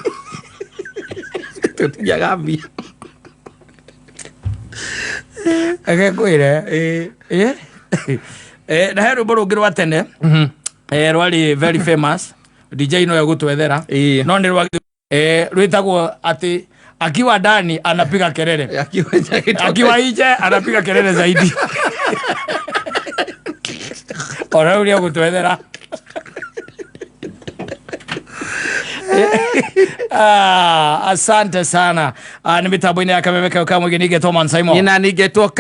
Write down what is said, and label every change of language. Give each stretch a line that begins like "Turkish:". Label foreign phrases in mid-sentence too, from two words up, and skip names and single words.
Kikuyu: tũtigaga mbia agekwire na he rwĩmbo rũngĩ rwa tene rwarĩ
English: very famous
Kikuyu: DJ no egũtwethera no nĩ rwĩtagwo atĩ
Swahili: akiwa ndani anapiga kelele akiwa nje anapiga kelele zaidi
Kikuyu: ora ule egũtwethera
Swahili: asante sana
Kikuyu: ni mitambo-inĩ ya Kameme Kau Kamwe nige Thomas Simon